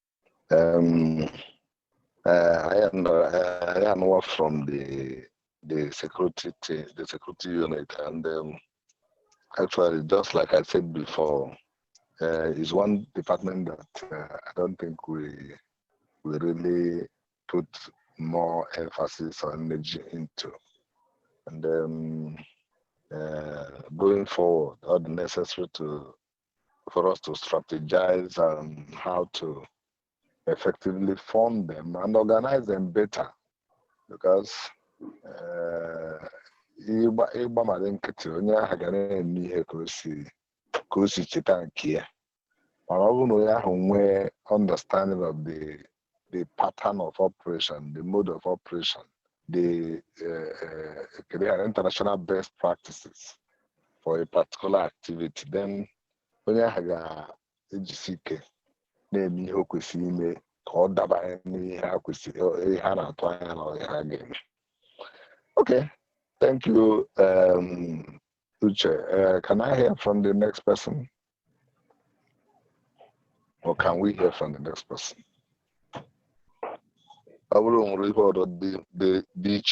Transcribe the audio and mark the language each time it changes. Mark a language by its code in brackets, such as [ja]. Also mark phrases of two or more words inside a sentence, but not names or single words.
[en] I am work from the security team, the security unit, and actually, just like I said before, is one department that I don't think we really put more emphasis or energy into. And going forward, all the necessary for us to strategize on how to effectively fund them and organize them better, because [ig] ịgba mara nkịtị onye ahụ ga na-eme ihe ka o si cheta nke ya, mana ọ bụrụ na onye ahụ nwee [en] understanding of the pattern of operation, the mode of operation, the international best practices for a particular activity, then [ig] onye ahụ ga-ejisi ike na-eme ihe o kwesịrị ime ka ọ dabanye n'ihe ha na-atụ anya na ihe ha ga-eme. [en] Okay, thank you, Uche. Can I hear from the next person? Or can we hear from the next person? I will report the beach.